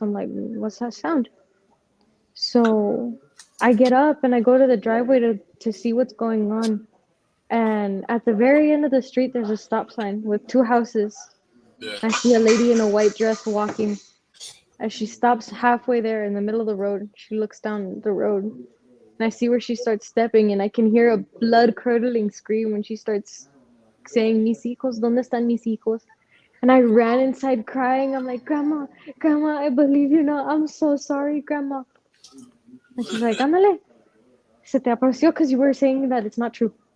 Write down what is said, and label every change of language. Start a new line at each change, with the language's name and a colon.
English: So I'm like, "What's that sound?" So I get up and I go to the driveway to see what's going on. And at the very end of the street, there's a stop sign with 2 houses. Yeah. I see a lady in a white dress walking. As she stops halfway there in the middle of the road, she looks down the road. And I see where she starts stepping, and I can hear a blood-curdling scream when she starts saying,
Spanish: "Mis hijos, ¿dónde están mis hijos?"
English: And I ran inside crying. I'm like, "Grandma, Grandma, I believe you now. I'm so sorry, Grandma." And she's like,
Spanish: "Ándale. Se te apareció
English: because you were saying that it's not true."